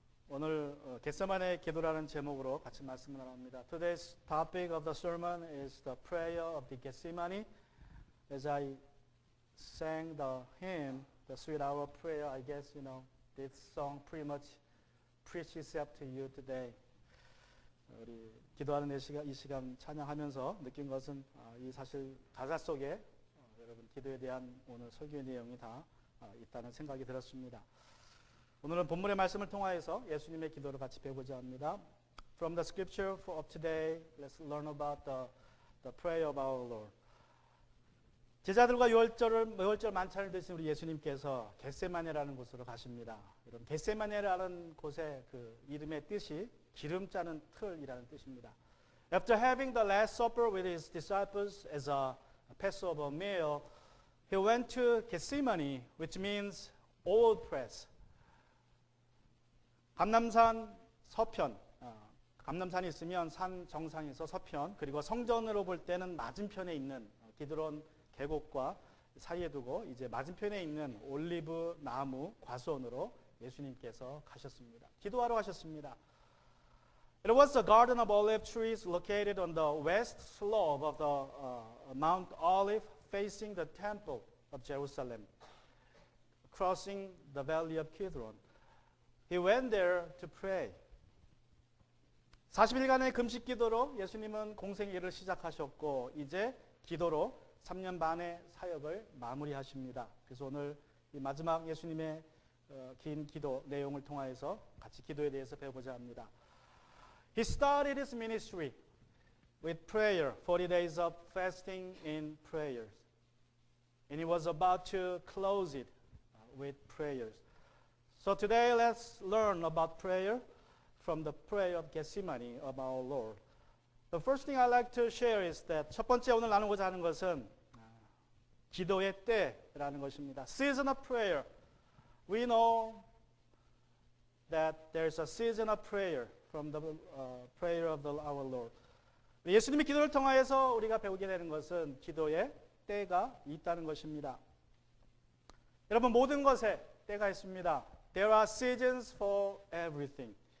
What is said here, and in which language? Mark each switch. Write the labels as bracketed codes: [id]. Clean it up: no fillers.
[ko] 오늘 겟세마네 기도라는 제목으로 같이 말씀을 나눕니다. [en] Today's topic of the sermon is the prayer of the Gethsemane. As I sang the hymn, the Sweet Hour Prayer, I guess this song pretty much preaches up to you today. [ko] 우리 기도하는 이 시간 찬양하면서 느낀 것은 이 사실 가사 속에 여러분 기도에 대한 오늘 설교의 내용이 다 있다는 생각이 들었습니다. 오늘은 본문의 말씀을 통하여서 예수님의 기도를 같이 배우고자 합니다. [en] From the scripture of today, let's learn about the prayer of our Lord. [ko] 제자들과 유월절 만찬을 드신 우리 예수님께서 겟세마네라는 곳으로 가십니다. 여러분, 겟세마네라는 곳의 그 이름의 뜻이 기름 짜는 틀이라는 뜻입니다. [en] After having the Last Supper with his disciples as a Passover meal, he went to Gethsemane, which means oil press. [ko] 감남산 서편, 감남산이 있으면 산 정상에서 서편, 그리고 성전으로 볼 때는 맞은편에 있는 기드론 계곡과 사이에 두고 이제 맞은편에 있는 올리브 나무 과수원으로 예수님께서 가셨습니다. 기도하러 가셨습니다. [en] It was the garden of olive trees located on the west slope of the Mount Olive, facing the temple of Jerusalem, crossing the valley of Kidron. He went there to pray. [ko] 40일간의 금식 기도로 예수님은 공생의 일을 시작하셨고 이제 기도로 3년 반의 사역을 마무리하십니다. 그래서 오늘 이 마지막 예수님의 긴 기도 내용을 통하여서 같이 기도에 대해서 배우고자 합니다. [en] He started his ministry with prayer, 40 days of fasting in prayers. And he was about to close it with prayers. So today let's learn about prayer from the prayer of Gethsemane of our Lord. The first thing I'd like to share is that [ko] 첫 번째 오늘 나누고자 하는 것은 기도의 때라는 것입니다. [en] Season of prayer. We know that there's a season of prayer from the prayer of our Lord. [ko] 예수님의 기도를 통하여서 우리가 배우게 되는 것은 기도의 때가 있다는 것입니다. 여러분 모든 것에 때가 있습니다. [en] There are seasons for everything.